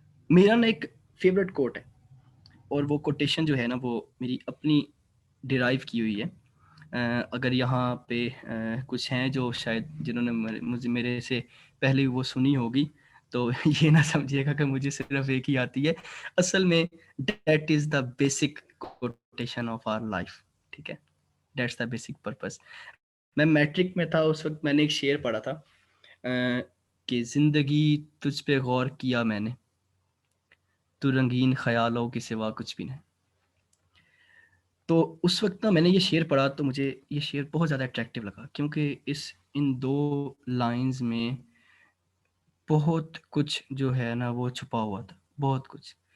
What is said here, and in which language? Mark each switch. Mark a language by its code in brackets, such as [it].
[ur] میرا نا ایک فیوریٹ کوٹ ہے, اور وہ کوٹیشن جو ہے نا وہ میری اپنی ڈیرائیو کی ہوئی ہے. اگر یہاں پہ کچھ ہیں جو شاید جنہوں نے مجھے میرے سے پہلے وہ سنی ہوگی تو یہ نہ سمجھیے گا کہ مجھے صرف ایک ہی آتی ہے. اصل میں [en] That is the basic quotation of our life. [ur] ٹھیک ہے, [en] That's the basic purpose. [ur] میں میٹرک میں تھا اس وقت, میں نے ایک شعر پڑھا تھا کہ زندگی تجھ پہ غور کیا میں نے, تو رنگین خیالوں کے سوا کچھ بھی نہیں. تو اس وقت نا میں نے یہ شعر پڑھا تو مجھے یہ شعر بہت زیادہ اٹریکٹیو لگا, کیونکہ ان 2 لائنز میں بہت کچھ جو ہے نا وہ چھپا ہوا تھا, بہت کچھ.